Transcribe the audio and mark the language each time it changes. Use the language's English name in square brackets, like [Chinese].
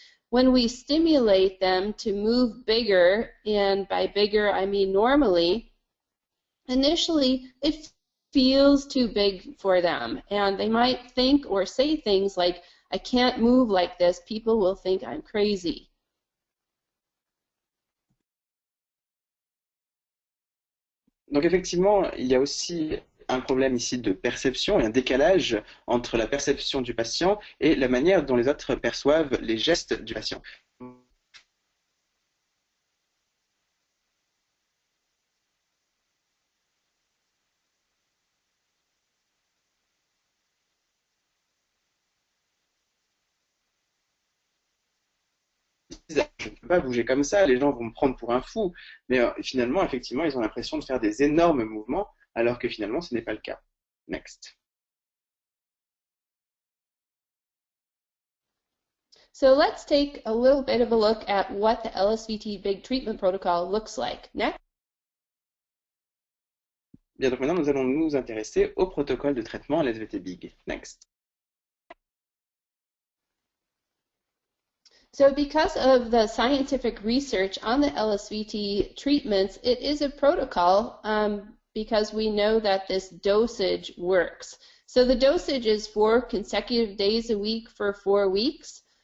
[English] When we stimulate them to move bigger, and by bigger I mean normally, initially it feels too big for them, and they might think or say things like, I can't move like this, people will think I'm crazy. [French] Donc effectivement, il y a aussi un problème ici de perception et un décalage entre la perception du patient et la manière dont les autres perçoivent les gestes du patient. Je ne peux pas bouger comme ça, les gens vont me prendre pour un fou. Mais finalement, effectivement, ils ont l'impression de faire des énormes mouvements, alors que finalement, ce n'est pas le cas. [English] Next. So let's take a little bit of a look at what the LSVT Big Treatment Protocol looks like. Next. [French] Bien, donc maintenant, nous allons nous intéresser au protocole de traitement LSVT Big. [English] Next. So because of the scientific research on the LSVT treatments, it is a protocol because we know that this dosage works. So the dosage is 4 consecutive days a week for 4 weeks.